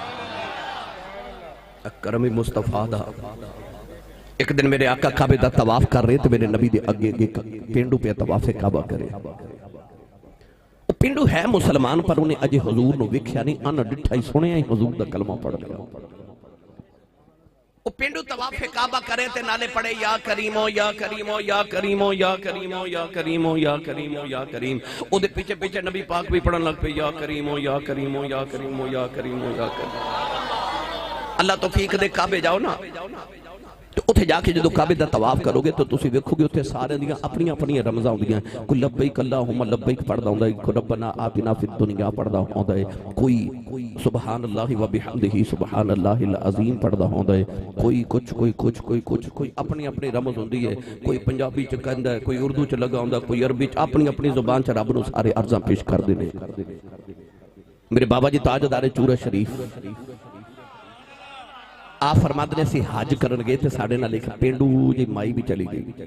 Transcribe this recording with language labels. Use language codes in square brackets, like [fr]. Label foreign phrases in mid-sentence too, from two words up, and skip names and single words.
[pa] ਕਰਮ ਮੁਸਤਫ਼ਾ ਦਾ ਇੱਕ ਦਿਨ ਮੇਰੇ ਆਕਾ ਕਾਬੇ ਦਾ ਤਵਾਫ਼ ਕਰ ਰਹੇ ਥੇ, ਮੇਰੇ ਨਬੀ ਦੇ ਅੱਗੇ ਅੱਗੇ ਪੇਂਡੂ ਪੇ ਤਵਾਫ਼ੇ ਕਾਬਾ ਕਰੇ। ਉਹ ਪੇਂਡੂ ਹੈ ਮੁਸਲਮਾਨ ਪਰ ਉਨ੍ਹੇ ਅਜੇ ਹਜ਼ੂਰ ਨੂੰ ਵੇਖਿਆ ਨਹੀਂ, ਅਣ ਡਿੱਠਾ ਹੀ ਸੁਣਿਆ ਹੀ ਹਜ਼ੂਰ ਦਾ ਕਲਮਾ ਪੜ੍ਹ ਲਿਆ। ਉਹ ਪੇਂਡੂ ਤਵਾਫ਼ੇ ਕਾਬਾ ਕਰੇ ਤੇ ਨਾਲੇ ਪੜ੍ਹੇ [ar] يا كريم يا كريم يا كريم يا كريم يا كريم يا كريم يا كريم. [pa] ਉਹਦੇ ਪਿੱਛੇ ਪਿੱਛੇ ਨਬੀ ਪਾਕ ਭੀ ਪੜ੍ਹਨ ਲੱਗ ਪਏ [ar] يا كريم يا كريم يا كريم يا كريم يا كريم. [pa] ਅੱਲਾਹ ਤੌਫ਼ੀਕ ਦੇ ਕਾਬੇ ਜਾਓ ਨਾ ਤੋ ਉੱਥੇ ਜਾ ਕੇ ਜੋ ਕਾਬੇ ਦਾ ਤਵਾਫ਼ ਕਰੋਗੇ ਤੋ ਤੁਸੀਂ ਵੇਖੋਗੇ ਉੱਥੇ ਸਾਰੇ ਦੀਆਂ ਆਪਣੀ ਆਪਣੀ ਰਮਜ਼ਾਂ ਹੁੰਦੀਆਂ। ਕੋਈ [ar] لبيك اللهم لبيك [pa] ਪੜ੍ਹਦਾ ਹੁੰਦਾ ਹੈ, ਕੋਈ [ar] ربنا آتنا في الدنيا [pa] ਪੜ੍ਹਦਾ ਹੁੰਦਾ ਹੈ, ਕੋਈ [ar] سبحان الله و بحمده سبحان الله العظيم [pa] ਪੜ੍ਹਦਾ ਹੁੰਦਾ ਹੈ, ਕੋਈ ਕੁਝ ਕੋਈ ਕੁਝ ਕੋਈ ਕੁਝ ਕੋਈ ਆਪਣੀ ਆਪਣੀ ਰਮਜ਼ ਹੁੰਦੀ ਹੈ। ਕੋਈ ਪੰਜਾਬੀ ਚ ਕਹਿੰਦਾ ਹੈ, ਕੋਈ ਉਰਦੂ ਚ ਲੱਗਾ ਹੁੰਦਾ, ਕੋਈ ਅਰਬੀ ਚ ਆਪਣੀ ਆਪਣੀ ਜ਼ੁਬਾਨ ਚ ਰੱਬ ਨੂੰ ਸਾਰੇ ਅਰਜ਼ਾਂ ਪੇਸ਼ ਕਰਦੇ ਨੇ। ਮੇਰੇ ਬਾਬਾ ਜੀ ਤਾਜਦਾਰੇ ਚੂਰਾ ਸ਼ਰੀਫ਼ ਆ ਫ਼ਰਮਾਤੇ ਨੇ ਅਸੀਂ ਹੱਜ ਕਰਨ ਗਏ ਤੇ ਸਾਡੇ ਨਾਲ ਇੱਕ ਪੇਂਡੂ ਜੀ ਮਾਈ ਭੀ ਚਲੀ ਗਈ।